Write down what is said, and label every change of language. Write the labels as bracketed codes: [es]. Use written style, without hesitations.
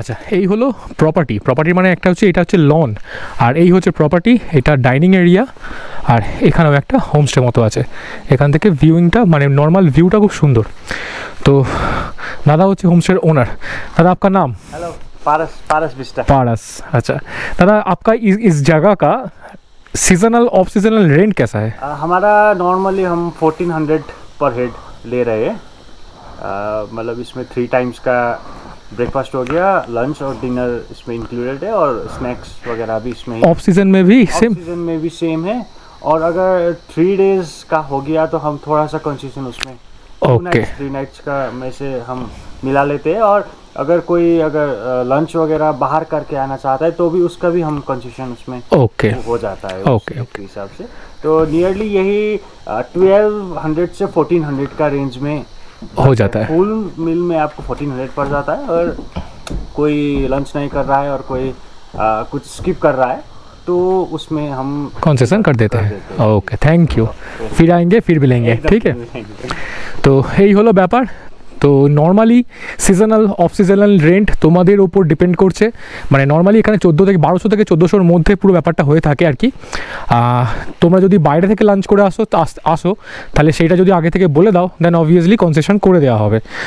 [bn] আচ্ছা, এই হলো প্রপার্টি মানে একটা হচ্ছে, এটা হচ্ছে লন, আর এই হচ্ছে প্রপার্টি, এটা ডাইনিং এরিয়া, আর এখানেও একটা হোমস্টে মতো আছে। এখান থেকে ভিউইংটা মানে নর্মাল ভিউটা খুব সুন্দর। তো দাদা হচ্ছে হোমস্টের ओनर। [hi] दादा आपका नाम? हेलो, पारस बिस्टा। पारस, अच्छा दादा, आपका इस जगह का सीजनल ऑफ सीजनल रेंट कैसा है? हमारा नॉर्मली हम 1400 पर हेड ले रहे हैं। मतलब इसमें 3 टाइम्स का ब्रेकफास्ट हो गया, लंच और डिनर इसमें इंक्लूडेड है, और स्नैक्स वगैरह भी इसमें ही। ऑफ सीजन में भी सेम? ऑफ सीजन में भी सेम है, और अगर 3 डेज का हो गया तो हम थोड़ा सा कंसेशन उसमें 3 नाइट्स का में से हम मिला लेते हैं, और अगर लंच वगैरह बाहर करके आना चाहता है तो भी उसका भी हम कंसेशन उसमें हो जाता है उस हिसाब से। तो नियरली यही 1200 से 1400 का रेंज में हो जाता है। फुल मील में आपको 1400 पड़ जाता है, और कोई लंच नहीं कर रहा है और कोई कुछ स्किप कर रहा है तो उसमें हम कंसेशन कर देते हैं। Okay, thank you. फिर आएंगे, फिर मिलेंगे, ठीक है। [bn] তো এই হলো ব্যাপার। তো normally seasonal of seasonal rent তোমাদের ওপর ডিপেন্ড করছে, মানে নর্মালি এখানে 1200 থেকে 1400-র মধ্যে পুরো ব্যাপারটা হয়ে থাকে আর কি। তোমরা যদি বাইরে থেকে লাঞ্চ করে আসো তাহলে সেইটা যদি আগে থেকে বলে দাও, দেন অবভিয়াসলি কনসেশন করে দেওয়া হবে।